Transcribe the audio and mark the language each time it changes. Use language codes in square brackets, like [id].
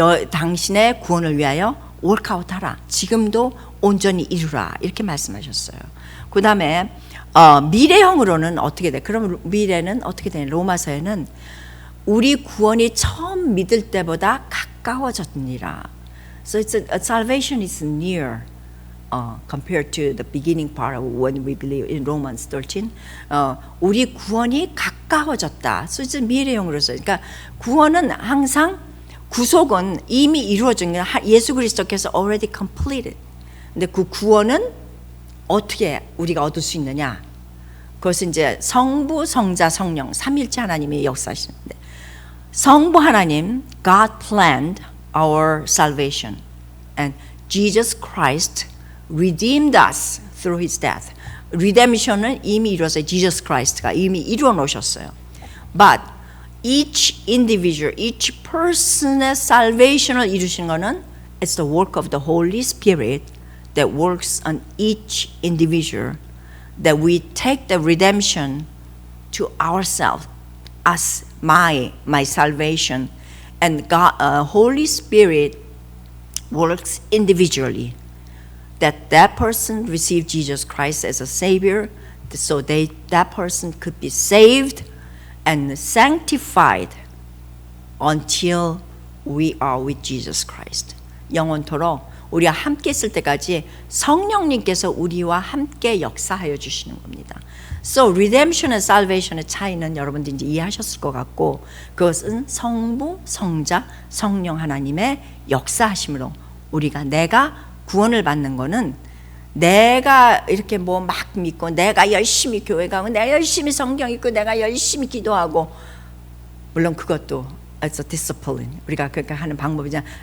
[ko] 당신의 구원을 위하여 workout하라. 지금도 온전히 이루라. 이렇게 말씀하셨어요. 그 다음에 미래형으로는 어떻게 돼? 그럼 미래는 어떻게 돼? 로마서에는 우리 구원이 처음 믿을 때보다 가까워졌느니라. [en] So salvation is near compared to the beginning part of when we believe in Romans 13. [ko] 우리 구원이 가까워졌다. [en] So it's [ko] 미래형으로서. 그러니까 구원은 항상, 구속은 이미 이루어진 게 예수 그리스도께서 [en] already completed. [ko] 근데 그 구원은 어떻게 우리가 얻을 수 있느냐? 그것은 이제 성부, 성자, 성령, 삼일체 하나님이 역사하시는데, 성부 하나님, [en] God planned our salvation, and Jesus Christ redeemed us through His death. [ko] Redemption은 이미 이루어서 Jesus Christ가 이미 이루어 놓으셨어요. [en] But each individual, each person의 salvation을 이루시는 것은 it's the work of the Holy Spirit that works on each individual, that we take the redemption to ourselves as my salvation, and God, Holy Spirit works individually, that person received Jesus Christ as a Savior, so that person could be saved and sanctified until we are with Jesus Christ. [ko] 영원토록 우리와 함께 있을 때까지 성령님께서 우리와 함께 역사하여 주시는 겁니다. So redemption and salvation의 차이는 여러분들이 이제 이해하셨을 것 같고, 그것은 성부, 성자, 성령 하나님의 역사하심으로 내가 구원을 받는 거는 내가 이렇게 뭐 막 믿고 내가 열심히 교회 가고 내가 열심히 성경 읽고 내가 열심히 기도하고, 물론 그것도 [en] as a discipline, [ko] 우리가 그렇게 하는 방법이잖아.